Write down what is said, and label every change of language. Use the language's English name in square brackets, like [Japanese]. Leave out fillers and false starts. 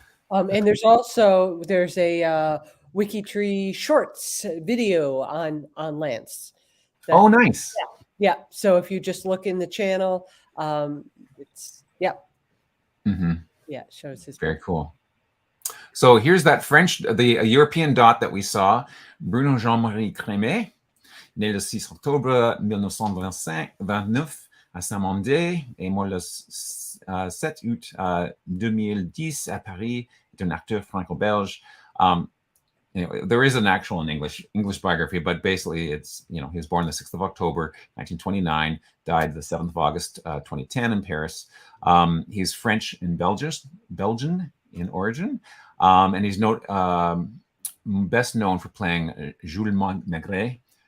[English] and there's a WikiTree Shorts video on Lance. Oh, nice. Yeah. So if you just look in the channel, it's it shows his. Very cool. So here's that the European dot that we saw. [French] Bruno Jean-Marie Crémet, né le 6 octobre 1929 à Saint-Mandé et mort le 7 août 2010 à Paris, est un acteur franco-belge. [English] anyway, there is an actual English biography, but basically it's, he was born the 6th of October, 1929, died the 7th of August, 2010 in Paris. He's French and Belgian in origin. And he's best known for playing Jules Maigret.